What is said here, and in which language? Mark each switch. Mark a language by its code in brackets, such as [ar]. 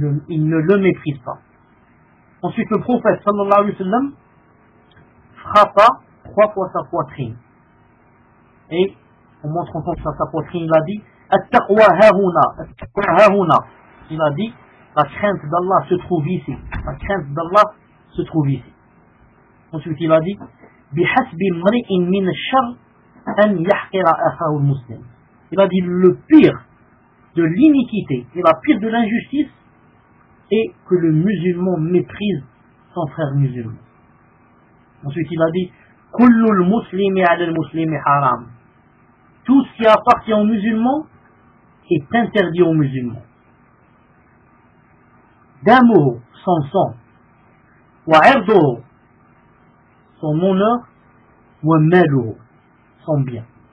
[fr] Il ne le méprise pas. Ensuite, le prophète, sallallahu alayhi wa sallam, frappa trois fois sa poitrine. Et, en montrant ça sa poitrine, il a dit, [ar] At-taqwa hauna. [fr] Il a dit, la crainte d'Allah se trouve ici. Ensuite, il a dit, [ar] بِحَسْبِ مْرِئٍ مِنَ الشَّرْ أَنْ يَحْقِرَ أَخَهُ الْمُسْلِمِ. [fr] Il a dit, le pire de l'iniquité et la pire de l'injustice est que le musulman méprise son frère musulman. Ensuite, il a dit, [ar] كُلُّ الْمُسْلِمِ عَلَى الْمُسْلِمِ حَرَامٍ. [fr] Tout ce qui appartient aux musulmans est interdit aux musulmans. [ar] Damo, [fr] son sang, [ar] wa erdo, [fr] son honneur, [ar] wa melo, [fr] son bien.